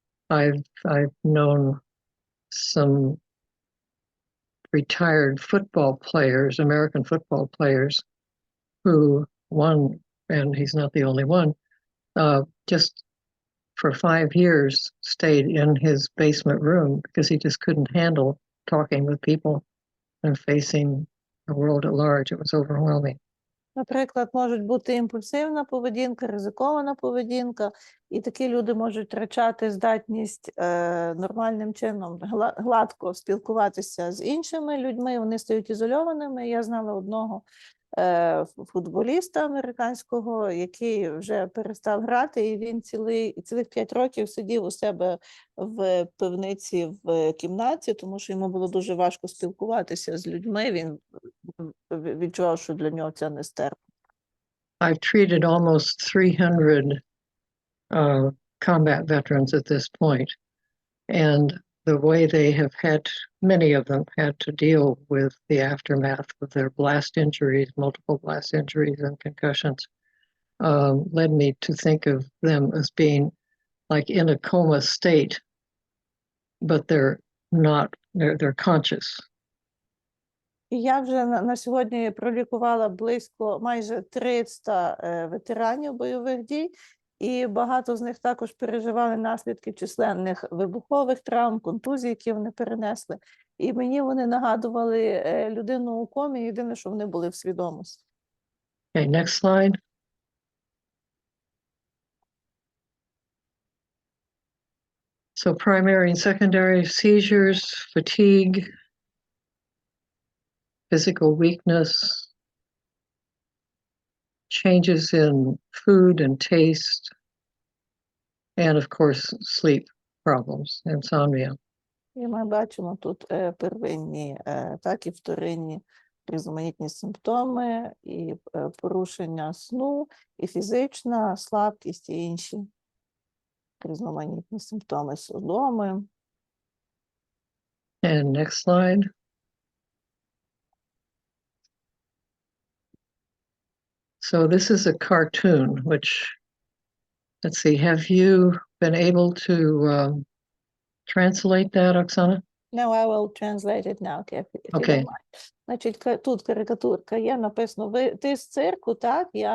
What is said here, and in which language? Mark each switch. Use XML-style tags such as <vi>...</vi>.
<en>I've known some retired football players, American football players, who one, and he's not the only one, just for 5 years stayed in his basement room because he just couldn't handle talking with people and facing the world at large. It was overwhelming.</en> <uk>Наприклад, можуть бути імпульсивна поведінка, ризикована поведінка, і такі люди можуть втрачати здатність нормальним чином гладко спілкуватися з іншими людьми, вони стають ізольованими. Я знала одного футболіста американського, який вже перестав грати, і він цілих 5 років сидів у себе в пивниці в кімнаті, тому що йому було дуже важко спілкуватися з людьми, він відчував, що для нього це нестерпно.</uk> <en>I've treated almost 300 combat veterans at this point, and the way they have many of them had to deal with the aftermath of their blast injuries, multiple blast injuries and concussions. led me to think of them as being like in a coma state, but they're not, they're conscious.</en> <uk>І я вже на сьогодні пролікувала близько майже 300 ветеранів бойових дій, і багато з них також переживали наслідки численних вибухових травм, контузій, які вони перенесли. І мені вони нагадували людину у комі, єдине, що вони були в свідомості.</uk> <en>Okay, next slide. So primary and secondary seizures, fatigue, physical weakness, changes in food and taste, and of course, sleep problems, insomnia. І ми бачимо тут первинні, так і вторинні різноманітні симптоми, і порушення сну, і фізична слабкість, і інші різноманітні симптоми судоми. And next slide. So this is a cartoon, which, let's see, have you been able to translate that, Oksana? No, I will translate it now, if you don't Okay. mind.</en> <uk>Значить, тут карикатурка є, написано, ти з цирку, так?</uk>